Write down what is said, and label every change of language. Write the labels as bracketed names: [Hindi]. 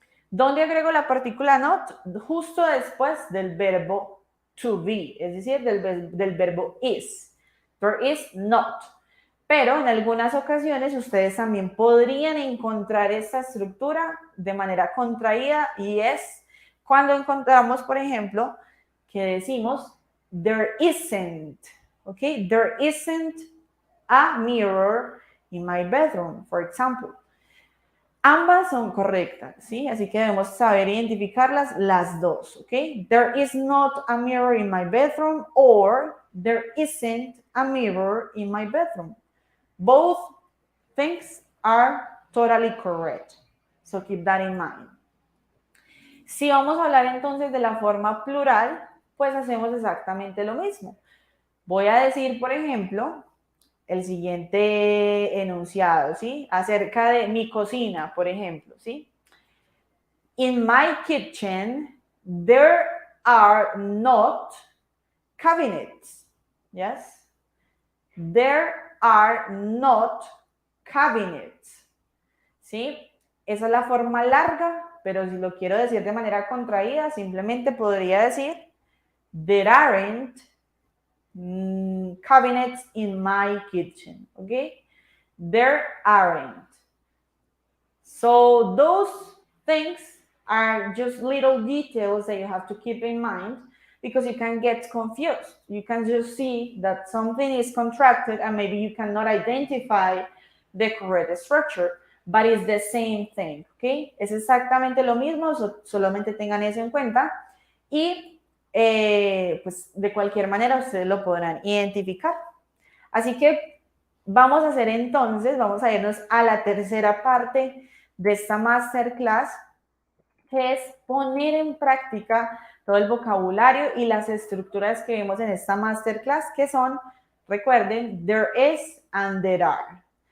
[Spanish] ¿Dónde agrego la partícula not? Justo después del verbo to be, es decir, del verbo is. [English] There is not. [Spanish] Pero en algunas ocasiones ustedes también podrían encontrar esta estructura de manera contraída y es cuando encontramos, por ejemplo, que decimos there isn't, ¿ok? [English] There isn't a mirror in my bedroom, for example. [Spanish] Ambas son correctas, ¿sí? Así que debemos saber identificarlas las dos, ¿ok? [English] There is not a mirror in my bedroom or there isn't a mirror in my bedroom. Both things are totally correct. So keep that in mind. [Spanish] Si vamos a hablar entonces de la forma plural, pues hacemos exactamente lo mismo. Voy a decir, por ejemplo, el siguiente enunciado, ¿sí? Acerca de mi cocina, por ejemplo, ¿sí? [English] In my kitchen, there are not cabinets. Yes? There are not cabinets. [Spanish] ¿Sí? Esa es la forma larga, pero si lo quiero decir de manera contraída, simplemente podría decir [English] there aren't cabinets in my kitchen, okay? There aren't. So those things are just little details that you have to keep in mind because you can get confused. You can just see that something is contracted and maybe you cannot identify the correct structure. but it's the same thing, ¿ok? [Spanish] Es exactamente lo mismo, solamente tengan eso en cuenta y pues de cualquier manera ustedes lo podrán identificar. Así que vamos a hacer entonces, vamos a irnos a la tercera parte de esta masterclass, que es poner en práctica todo el vocabulario y las estructuras que vemos en esta masterclass, que son, recuerden, [English] there is and there are.